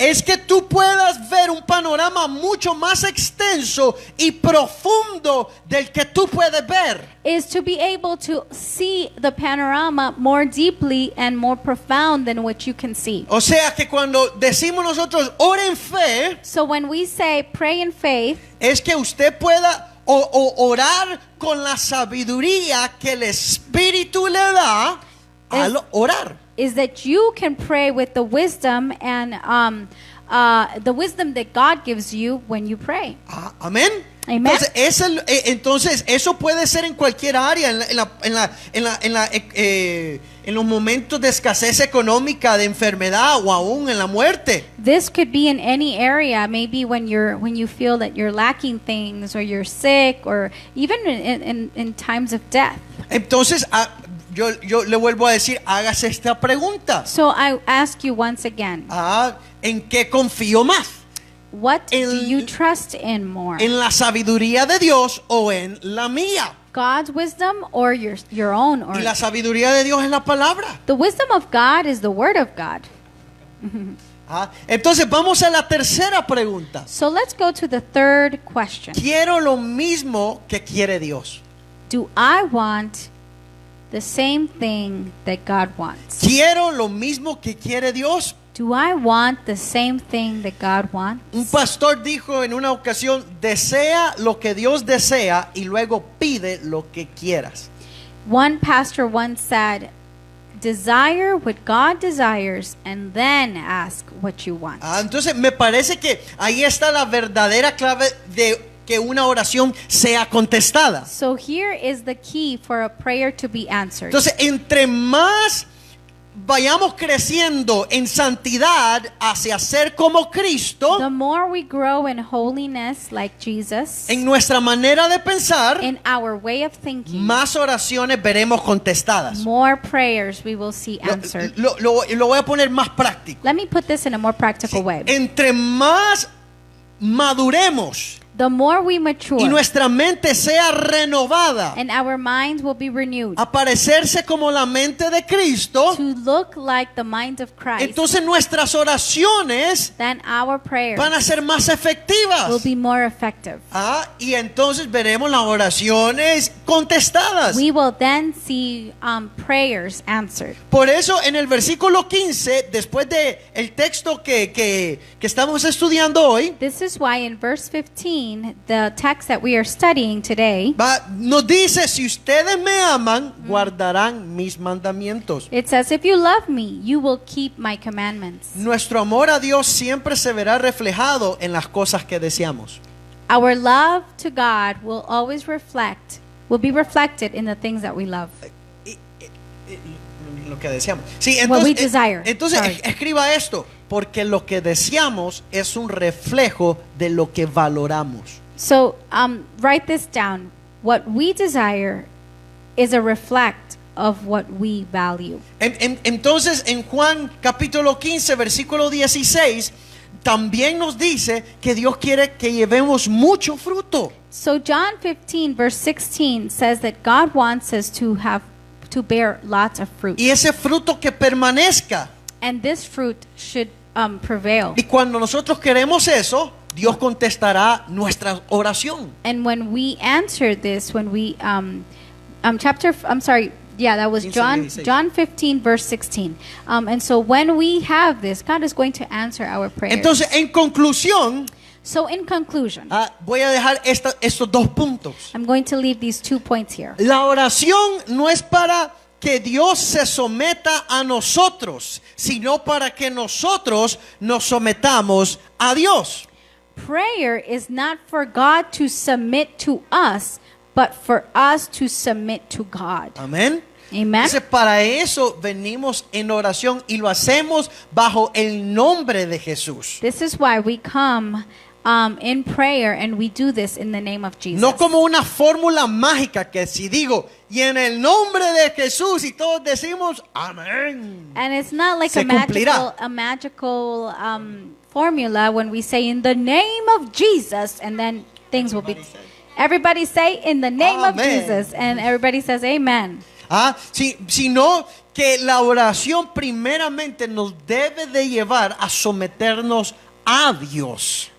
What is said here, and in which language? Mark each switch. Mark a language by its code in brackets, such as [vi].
[es] es que tú puedas ver un panorama mucho más extenso y profundo del que tú puedes ver. [en] is to be able to see the panorama more deeply and more profound than what you can see. [es] O sea que cuando decimos nosotros ore en fe, [en] So when we say pray in faith, [es] es que usted pueda orar con la sabiduría que el Espíritu le da al orar. [en] is that you can pray with the wisdom and the wisdom that God gives you when you pray. [es] Amén. [en] Amen. [es] Entonces, eso puede ser en cualquier área, en los momentos de escasez económica, de enfermedad o aún en la muerte. [en] This could be in any area, maybe when you feel that you're lacking things or you're sick or even in times of death. [es] Entonces, yo le vuelvo a decir, hágase esta pregunta. [en] So I ask you once again, [es] ¿En qué confío más? [en] what do you trust in more? [es] ¿En la sabiduría de Dios o en la mía? [en] God's wisdom or your own? Or [es] Y la sabiduría de Dios es la palabra. [en] the wisdom of God is the word of God. [es] Entonces, vamos a la tercera pregunta. [en] So let's go to the third question. [es] Quiero lo mismo que quiere Dios. [en] Do I want the same thing that God wants? [es] Quiero lo mismo que quiere Dios. [en] Do I want the same thing that God wants? [es] Un pastor dijo en una ocasión, desea lo que Dios desea y luego pide lo que quieras. [en] One pastor once said, desire what God desires and then ask what you want. [es] Entonces me parece que ahí está la verdadera clave de que una oración sea contestada. [en] So here is the key for a prayer to be answered. [es] Entonces, entre más vayamos creciendo en santidad hacia ser como Cristo, [en] The more we grow in holiness like Jesus, [es] en nuestra manera de pensar, [en] in our way of thinking, [es] más oraciones veremos contestadas. [en] more prayers we will see answered. [es] Lo voy a poner más práctico. [en] Let me put this in a more practical way. [es] Entre más maduremos [en] The more we [es] y [en] mature [es] nuestra mente sea renovada, [en] and our minds will be renewed [es] aparecerse como la mente de Cristo, [en] to look like the mind of Christ, [es] entonces nuestras oraciones [en] then our prayers [es] van a ser más [en] will [es] efectivas. [en] be more effective. [es] Y entonces veremos las oraciones contestadas. [en] We will then see prayers answered. [es] Por eso en el versículo 15, después de el texto que estamos estudiando hoy, [en] This is why in verse 15, the text that we are studying today, [es] nos dice, si ustedes me aman, guardarán mis mandamientos. [en] it says, if you love me, you will keep my commandments. [es] Nuestro amor a Dios siempre se verá reflejado en las cosas que deseamos. [en] Our love to God will be reflected in the things that we love. [es] Lo que deseamos. Sí, [en] What we [es] entonces, [en] desire. [es] entonces [en] Sorry. [es] escriba esto, porque lo que deseamos es un reflejo de lo que valoramos. [en] So write this down. What we desire is a reflect of what we value. [es] Entonces en Juan capítulo 15 versículo 16 también nos dice que Dios quiere que llevemos mucho fruto. [en] So John 15 verse 16 says that God wants us to bear lots of fruit. [es] Y ese fruto que permanezca. [en] And this fruit should prevail. [es] Y cuando nosotros queremos eso, Dios contestará nuestra oración. [en] And when we answer this, when we that was 15, John 15 verse 16. And so when we have this, God is going to answer our prayers. [es] Entonces, en conclusión, [en] So in conclusion, [es] voy a dejar estos dos puntos. [en] I'm going to leave these 2 points here. [es] La oración no es para que Dios se someta a nosotros, sino para que nosotros nos sometamos a Dios. [en] Prayer is not for God to submit to us, but for us to submit to God. [es] Amén. [en] Amen. [es] Entonces para eso venimos en oración y lo hacemos bajo el nombre de Jesús. [en] This is why we come in prayer and we do this in the name of Jesus. [es] No como una fórmula mágica que si digo y en el nombre de Jesús y todos decimos amén. [en] And it's not like [es] Se cumplirá. [en] a magical formula when we say in the name of Jesus and then things will be. Everybody say in the name of Amen. Jesus and everybody says amen. [es] Sino que la oración primeramente nos debe de llevar a someternos a Dios.